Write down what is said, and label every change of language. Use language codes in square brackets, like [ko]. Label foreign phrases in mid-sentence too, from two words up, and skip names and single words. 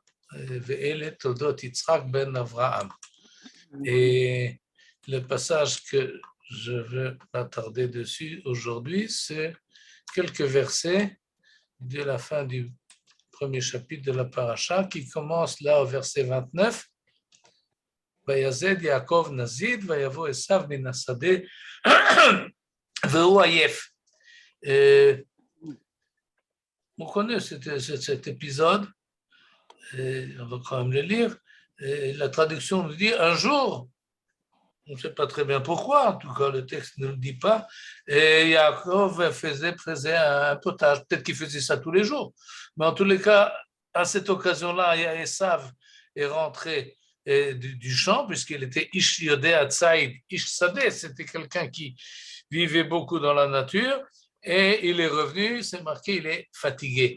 [he] ואלה תולדות יצחק בן אברהם. [fr] Et le passage que je veux m'attarder dessus aujourd'hui, c'est quelques versets de la fin du premier chapitre de la Parasha qui commence là au verset 29. [he] ויזד יעקב נזיד ויבא עשו מן השדה והוא עיף. [fr] On connaît cet épisode, on va quand même le lire. La traduction nous dit un jour, on ne sait pas très bien pourquoi, en tout cas le texte ne le dit pas, et Yaakov faisait un potage, peut-être qu'il faisait ça tous les jours, mais en tous les cas, à cette occasion-là, Esav est rentré du champ, puisqu'il était [he] איש יודע ציד איש שדה, [fr] c'était quelqu'un qui vivait beaucoup dans la nature, et il est revenu, c'est marqué, il est fatigué.